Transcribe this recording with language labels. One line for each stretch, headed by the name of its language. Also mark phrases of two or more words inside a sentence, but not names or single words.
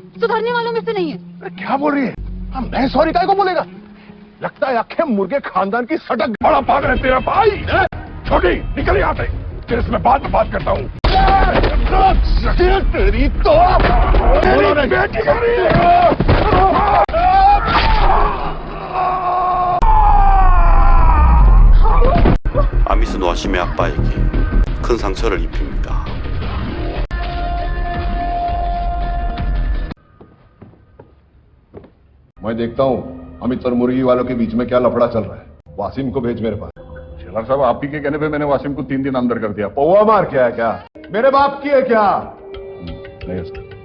Hindi: सुधरने वालों में से नहीं है. अरे क्या बोल रही है? मैं सॉरी काय को बोलेगा? लगता है आखे मुर्गे खानदान की सटक. बड़ा पागल है तेरा भाई. छोटी निकल यहाँ से. तेरे से मैं बाद में बात करता हूँ. तेरी तो बेटी
Korean: 아밋은 와심의 아빠에게 큰 상처를 입힙니다.
Hindi: मैं देखता हूँ अमित और मुर्गी वालों के बीच में क्या लफड़ा चल रहा है. वासिम को भेज मेरे पास. शेलार साहब आप ही के कहने पे मैंने वासिम को 3 दिन अंदर कर दिया. पौवा मार क्या है क्या? मेरे बाप की है क्या? नहीं सर.